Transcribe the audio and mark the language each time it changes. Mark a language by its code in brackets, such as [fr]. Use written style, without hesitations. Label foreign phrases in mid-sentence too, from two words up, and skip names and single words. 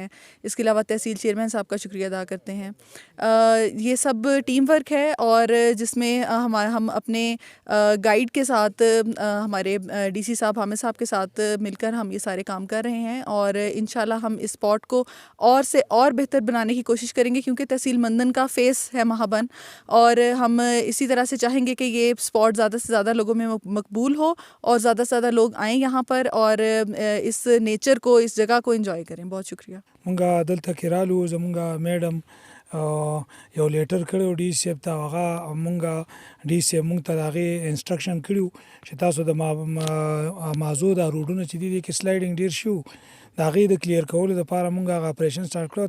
[ur] اس کے علاوہ تحصیل چیئرمین صاحب کا شکریہ ادا کرتے ہیں۔ یہ سب [en] team work [ur] ہے اور جس میں ہم اپنے گائیڈ کے ساتھ ہمارے DC صاحب حامد صاحب کے ساتھ مل کر ہم یہ سارے کام کر رہے ہیں اور ان شاء اللہ ہم اس سپاٹ کو اور سے اور بہتر بنانے کی کوشش کریں گے، کیونکہ تحصیل مندن کا فیس ہے مہابن اور ہم اسی طرح سے چاہیں گے کہ یہ سپاٹ زیادہ سے زیادہ لوگوں میں مقبول ہو اور زیادہ سے زیادہ لوگ آئیں یہاں پر اور اس نیچر کو، اس جگہ کو انجوائے کریں. بہت شکریہ. [ps] مونږه دلته کې رالو زمونږه میډم یو لیټر کړو ډي سی ته، هغه مونږه ډي سی مونږ ته هغه انسټرکشن کړو چې تاسو د مازو د روډونو چې دي کې سلایډینګ ډیر شو د هغې د کلیر کولو لپاره مونږ هغه [en] operation start [ps] کړو.